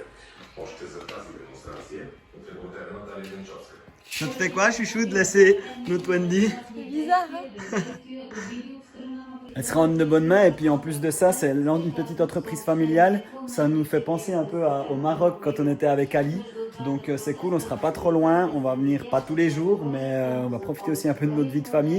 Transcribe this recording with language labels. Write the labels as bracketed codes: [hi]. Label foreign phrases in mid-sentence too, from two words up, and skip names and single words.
[bg] Още за тази демонстрация от репортера Наталия Денчовска. [fr] Ça te fait quoi, chouchou, de laisser notre Wendy? C'est bizarre, hein? Elle sera en de bonnes mains et puis en plus de ça, c'est une petite entreprise familiale. Ça nous fait penser un peu au Maroc quand on était avec Ali. Donc c'est cool, on sera pas trop loin, on va venir pas tous les jours, mais on va profiter aussi un peu de notre vie de famille.